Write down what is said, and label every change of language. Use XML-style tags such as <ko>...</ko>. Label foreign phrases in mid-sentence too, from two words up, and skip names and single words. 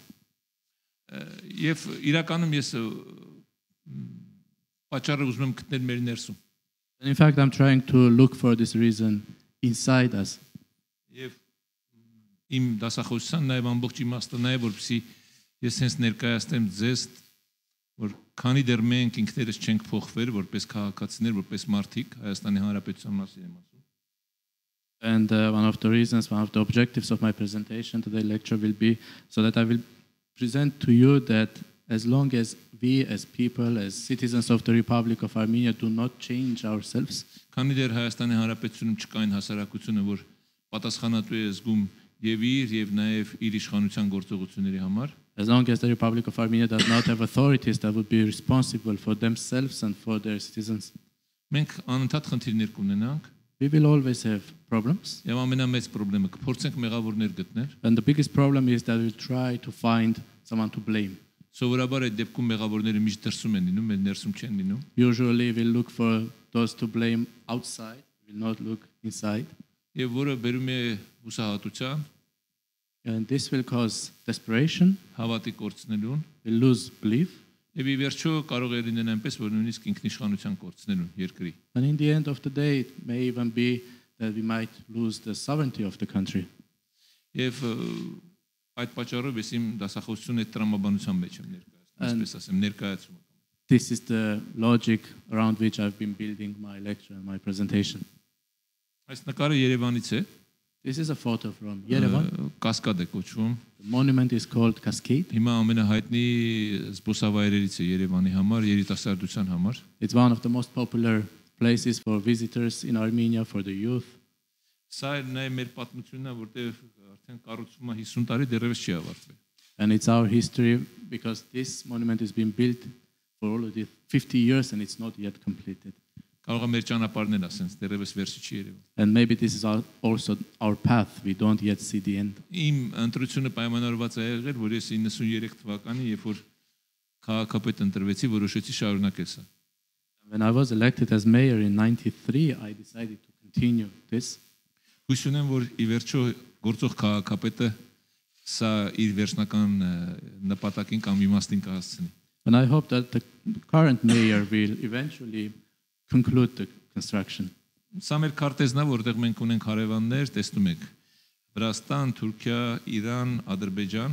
<hy>Եվ իրականում ես պատճառը ուզում եմ գտնել մեր ներսում։</hy> <en>And in fact, I'm trying to look for this reason inside us.</en> <hy>Եվ իմ դասախոսության նաև ամբողջ իմաստը նաև որպեսզի ես հենց ներկայացնեմ ձեզ, որ քանի դեռ մենք ինքներս չենք փոխվել որպես քաղաքացիներ, որպես մարդիկ Հայաստանի Հանրապետության մասին եմ ասում։</hy> <en>And one of the objectives of my presentation today lecture will be so that I will present to you that as long as we as people, as citizens of the Republic of Armenia do not change ourselves,</en> <hy>Քանի դեռ Հայաստանի Հանրապետությունում չկա այն հասարակությունը, որ պատասխանատու է զգում եւ իր նաեւ իր իշխանության գործողությունների համար,</hy> <en>as long as the Republic of Armenia does not have authorities that would be responsible for themselves and for their citizens,</en> <hy>մենք անընդհատ խնդիրներ կունենանք</hy> <en>we will always have problems.</en> <hy>եւ ամենամեծ խնդրը կփորձենք մեղավորներ գտնել։</hy> <en>And the biggest problem is that we try to find someone to blame.</en> <hy>Սովորաբար այդ դեպքում մեղավորները միշտ դրսում են լինում, այլ ներսում չեն լինում։</hy> <en>Usually we look for those to blame outside, we will not look inside.</en> <hy>Եվ որը բերում է հուսահատության,</hy> <en>And this will cause desperation,</en> <hy>հավատի կորցնելուն,</hy> <en>we'll lose belief.</en> <hy>եւ ի վերջո կարող է լինել այնպես, որ նույնիսկ ինքնիշխանության կորցնելուն երկրի։</hy> <en>And in the end of the day, it may even be that we might lose the sovereignty of the country.</en> <hy>Եվ այդ պատճառով ես իմ դասախոսությունը այդ տրամաբանության մեջ եմ ներկայացնում, այսպես ասեմ, ներկայացում։</hy> <en>This is the logic around which I've been building my lecture and my presentation.</en> <hy>Այս նկարը Երևանից է,</hy> <en>This is a photo from Yerevan.</en> <hy>Կասկադ է կոչվում։</hy> <en>The monument is called Cascade.</en> <hy>Հիմա ամենահայտնի զբոսավայրերից է Երևանի համար, երիտասարդության համար։</hy> <en>It's one of the most popular places for visitors in Armenia, for the youth.</en> <hy>Սա է նաև մեր պատմությունն է, որտեղ արդեն կառուցումը 50 տարի դեռևս չի ավարտվել։</hy> <en>And it's our history because this monument has been built for already 50 years and it's not yet completed.</en> <hy>Կարող է մեր ճանապարհներն ասենց դեռևս վերջի չի երևում։</hy> <en>And maybe this is also our path. We don't yet see the end.</en> <hy>Իմ ընտրությունը պայմանավորված է եղել, որ ես 93 թվականին, երբ որ քաղաքապետ ընտրվեցի, որոշեցի շարունակել սա։</hy> <en>When I was elected as mayor in 93, I decided to continue this.</en> <hy>Հույս ունեմ, որ ի վերջո գործող քաղաքապետը սա իր վերջնական նպատակին կամ իմաստին կհասցնի։</hy> <en>And I hope that the current mayor will eventually conclude the construction.</en> <hy>Սա մեր քարտեզն է, որտեղ մենք ունենք հարևաններ, տեսնում եք։ Վրաստան, Թուրքիա, Իրան, Ադրբեջան։</hy>